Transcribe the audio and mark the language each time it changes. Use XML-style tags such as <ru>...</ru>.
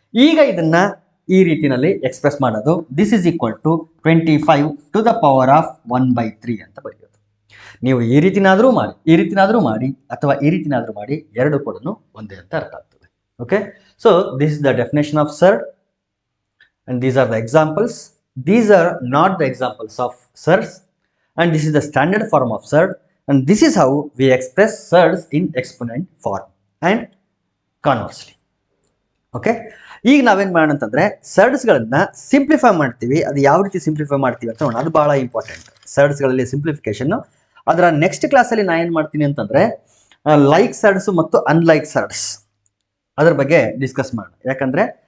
<kn>ಈಗ ಇದನ್ನ ಈ ರೀತಿಯಲ್ಲಿ ಎಕ್ಸ್ಪ್ರೆಸ್ ಮಾಡೋದು,</kn> <en>this is equal to 25 to the power of 1/3</en> <kn>ಅಂತ ಬರೆಯೋದು. ನೀವು ಈ ರೀತಿನಾದ್ರೂ ಮಾಡಿ, ಈ ರೀತಿನಾದ್ರೂ ಮಾಡಿ, ಅಥವಾ ಈ ರೀತಿನಾದ್ರೂ ಮಾಡಿ, ಎರಡು ಕೂಡ ಒಂದೇ ಅಂತ ಅರ್ಥ ಆಗ್ತದೆ.</kn> <en>Okay, so this is the definition of surd and these are the examples. These are not the examples of surds, and this is the standard form of surd, and this is how we express surds in exponent form and conversely.</en> <kn>Okay, ಈಗ ನಾವೇನ್ ಮಾಡೋಣ ಅಂತಂದ್ರೆ ಸರ್ಡ್ಸ್ ಗಳನ್ನ simplify ಮಾಡ್ತೀವಿ. ಅದು ಯಾವ ರೀತಿ simplify ಮಾಡ್ತೀವಿ ಅಂತ ನೋಡೋಣ, ಅದು ಬಹಳ ಇಂಪಾರ್ಟೆಂಟ್. ಸರ್ಡ್ಸ್ ಗಳಲ್ಲಿ ಸಿಂಪ್ಲಿಫಿಕೇಶನ್ ಅದರ ನೆಕ್ಸ್ಟ್ ಕ್ಲಾಸ್ ಅಲ್ಲಿ ನಾ ಏನ್ ಮಾಡ್ತೀನಿ ಅಂತಂದ್ರೆ ಲೈಕ್ ಸರ್ಡ್ಸ್ ಮತ್ತು ಅನ್ಲೈಕ್ ಸರ್ಡ್ಸ್ ಅದ್ರ ಬಗ್ಗೆ ಡಿಸ್ಕಸ್ ಮಾಡೋಣ. ಯಾಕಂದ್ರೆ</kn>